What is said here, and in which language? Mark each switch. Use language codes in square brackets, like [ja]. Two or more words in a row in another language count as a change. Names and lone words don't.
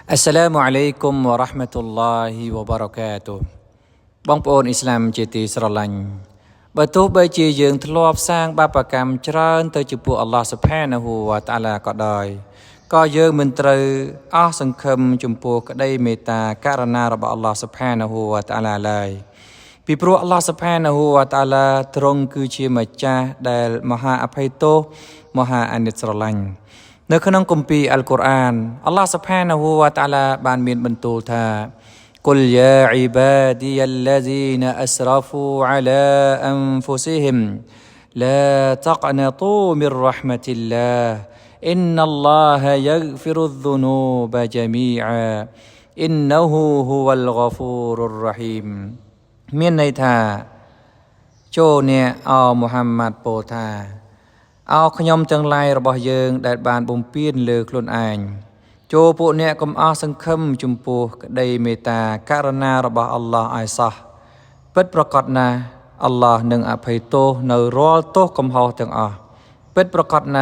[ar] السلام عليكم ورحمة الله وبركاته [km] បងប្អូនឥស្លាមជាទីស្រឡាញ់បើទោះបីជាយើងធ្លាប់សាងបាបកម្ម ច្រើនទៅចំពោះអល់ឡោះ [ar] سبحانه و تعالى [km] ក៏ដោយក៏យើងមិនត្រូវអស់សង្ឃឹមចំពោះក្តីមេ ត្តាករុណារបស់អល់ឡោះ [ar] سبحانه و تعالى [km] ឡើយពីព្រោះអល់ឡោះ [ar] سبحانه و تعالى [km] ទ្រង់គឺជាម្ចាស់ដែលមហាអភ័យទោសមហាអាណិតស្រឡាញ់នៅក្នុងគម្ពីរអល់កុរអានអល់ឡោះ [ar] سبحانه و تعالى [km] បានមានបន្ទូលថា [ar] قل يا عبادي الذين أسرفوا على أنفسهم لا تقنطوا من رحمة الله إن الله يغفر الذنوب جميعا إنه هو الغفور الرحيم [km] មានន័យថាចូលអ្នកអោមូហាម៉ាត់ពោលថាអោខ្ញុំទាំងឡាយរបស់យើងដែលបានបំពេញលើខ្លួនឯងចូលពួកអ្នកកុំអស់សង្ឃឹមចំពោះក្តីមេត្តាករុណារបស់អល់ឡោះឲ្យសោះពិតប្រាកដណាស់អល់ឡោះនឹងអភ័យទោសនៅរាល់ទោសកំហុសទាំងអស់ពិតប្រាកដណា